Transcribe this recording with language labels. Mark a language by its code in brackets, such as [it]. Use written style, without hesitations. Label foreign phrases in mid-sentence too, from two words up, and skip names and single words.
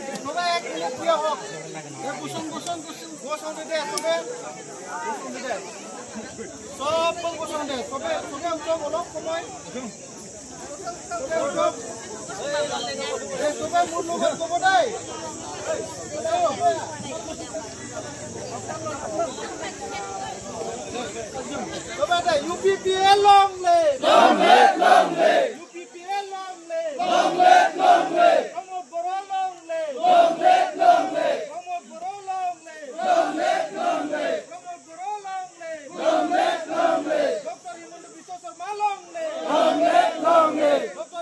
[as] সবাই এক মিনিট থিয় হোক গুছুং গুছুং গুছুং গুছুং দে সবে গুছুং দে সব গুছুং দে সবে সবে উঠো অলপ সময় সবে উঠো এই সবে মুর লগত কব দেই সবে দে [en] UPPL long live UPPL long live Pramod Bora long live Pramod Bora long live Pramod Bora long live Dr. Himanta Biswa Sarma long live Dr.